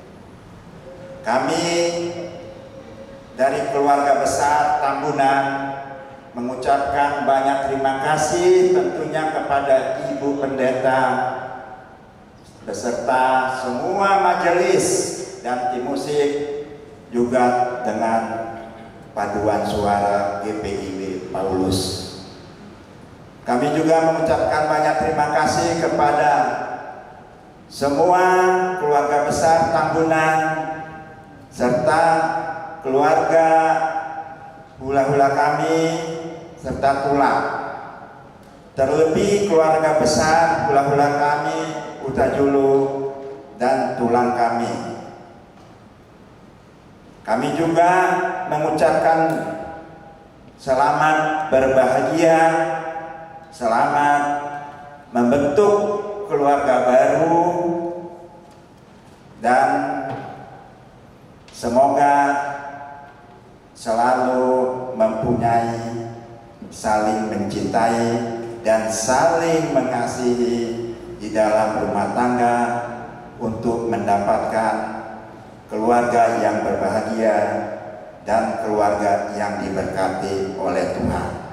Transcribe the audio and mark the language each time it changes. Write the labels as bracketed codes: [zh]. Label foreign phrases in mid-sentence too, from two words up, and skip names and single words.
[id] Kami dari keluarga besar Tambunan mengucapkan banyak terima kasih tentunya kepada Ibu Pendeta beserta semua majelis dan tim musik, juga dengan paduan suara GPIB Paulus. Kami juga mengucapkan banyak terima kasih kepada semua keluarga besar Tambunan serta keluarga hula-hula kami serta tulang. Terlebih keluarga besar hula-hula kami Utajulu dan tulang kami. Kami juga mengucapkan selamat berbahagia, selamat membentuk keluarga baru, dan semoga selalu mempunyai saling mencintai dan saling mengasihi di dalam rumah tangga untuk mendapatkan keluarga yang berbahagia dan keluarga yang diberkati oleh Tuhan.